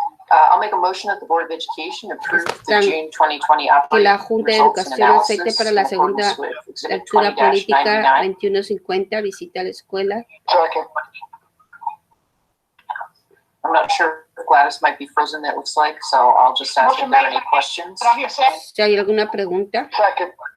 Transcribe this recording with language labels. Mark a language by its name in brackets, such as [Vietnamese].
[English] I'll make a motion that the Board of Education approve the June 2020 [Spanish] que la Junta de Educación acepte para la segunda lectura política 2150, visita a la escuela. [English] I'm not sure if Gladys might be frozen, it looks like, so I'll just ask if there are any questions. [Spanish] Si hay alguna pregunta. [English] Second.